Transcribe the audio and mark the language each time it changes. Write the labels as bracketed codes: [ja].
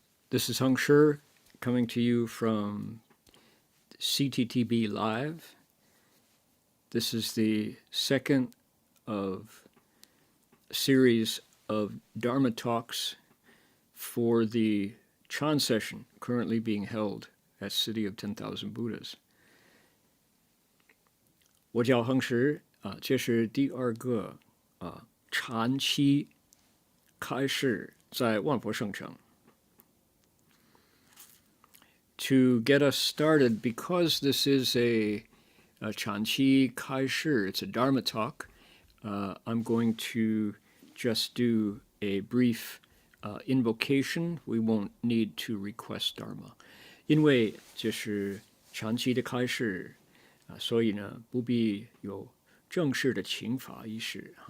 [en] This is Heng Sure coming to you from CTTB Live. This is the second of a series of Dharma talks for the Chan session currently being held at City of 10,000 Buddhas. [zh] 我叫恒实这是第二个禅期开示在万佛圣城. [en] To get us started, because this is a Chan Qi Kai Shi, it's a Dharma talk, I'm going to just do a brief invocation. We won't need to request Dharma. [zh] 因为这是Chan Qi的开示，所以呢，不必有正式的请法仪式。